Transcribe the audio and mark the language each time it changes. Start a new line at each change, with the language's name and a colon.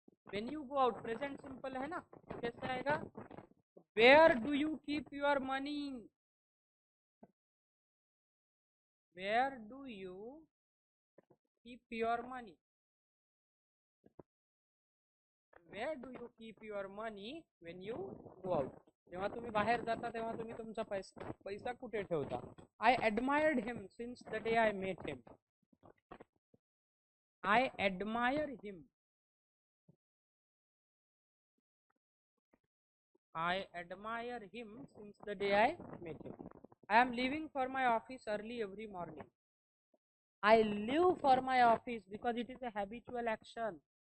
English: When you go out, present simple
Hindi: है ना, कैसे आएगा?
English: Where do you keep your money? Where do you keep your money? Where do you keep your money when you go out?
Marathi: जेव्हा तुम्ही बाहेर जाता तेव्हा तुम्ही तुमचा पैसा कुठे ठेवता?
English: I admired him since the day I met him. I admire him. I admire him since the day I met him. I am leaving for my office early every morning. I leave for my office because it is a habitual action.